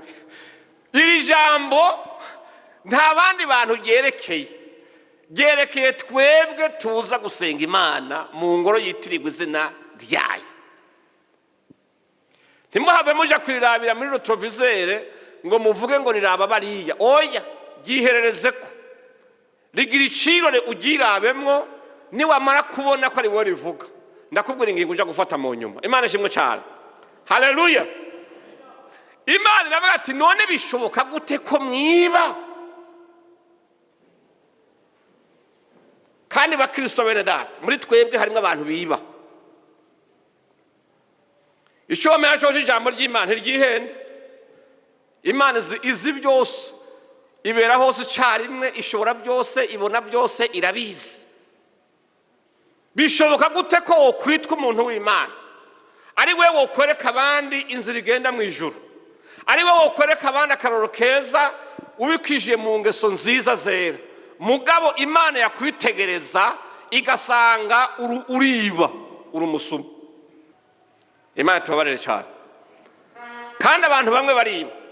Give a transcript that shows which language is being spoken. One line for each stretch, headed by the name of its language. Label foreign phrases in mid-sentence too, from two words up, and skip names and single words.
Rundi: Iri jambo nta bandi bantu ryerekeye twebwe tuza gusenga Imana mu ngoro yitirirwa izina ryayo. Ntimuhave muja kwirabira muri retroviseur ngo muvuge ngo riraba bariya. Oya, giherereze ko rigira icirore ugirabemwo niwamara kubona ko ari wowe rivuga. Ndakubwira ingingo uja gufata mu nyuma. Imana ishimwe cyane. Haleluya. Imana iravuga ati none bishoboka gute ko mwiba? Kandi bakristo bene data muri twebwe harimo abantu biba. Icomera cyo ijambo ry'Imana ryihende. Imana izi byose ibera hose cyarimwe, ishobora byose, ibona byose, irabizi. Bishoboka gute ko wokwitwa umuntu w'Imana ari we wokwereka abandi inzira igenda mu ijuru, ari we wokwereka abandi akaroro keza ubikije mu ngeso nziza zera, mugabo Imana yakwitegereza igasanga uriba uri umusuma? Imana tubabarire cyane. Kandi abantu bamwe bariba.